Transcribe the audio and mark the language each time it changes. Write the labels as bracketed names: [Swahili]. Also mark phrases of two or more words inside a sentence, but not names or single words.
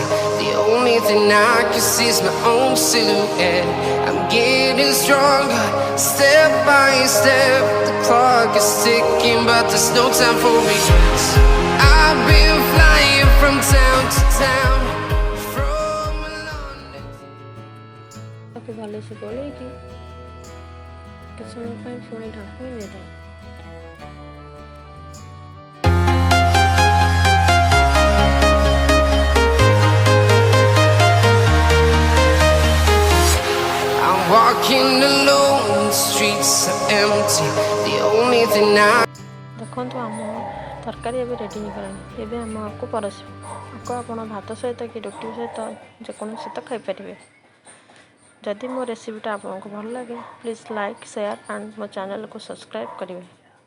[English] The only thing I can see is my own silhouette. I'm getting stronger, step by step. The clock is ticking, but there's no time for regrets. I've been flying from town to town, from London. [Odia] ତାକୁ ଭଲସେ ଗୋଳେଇକି କିଛି ସମୟ ପାଇଁ ପୁଣି ଢାଙ୍କୁଣି ଦେଇଦେବା। [English] Walking alone, the streets are empty. The only thing I [Odia] ଦେଖନ୍ତୁ ଆମ ତରକାରୀ ଏବେ ରେଡ଼ି ହେଇଗଲାଣି। ଏବେ ଆମ ଆକୁ ପରସିବା। ଆକୁ ଆପଣ ଭାତ ସହିତ କି ରୁଟି ସହିତ ଯେକୌଣସି ସହିତ ଖାଇପାରିବେ। ଯଦି ମୋ ରେସିପିଟା ଆପଣଙ୍କୁ ଭଲ ଲାଗେ [English] please like share and [Odia] ମୋ ଚ୍ୟାନେଲକୁ ସବସ୍କ୍ରାଇବ୍ କରିବେ।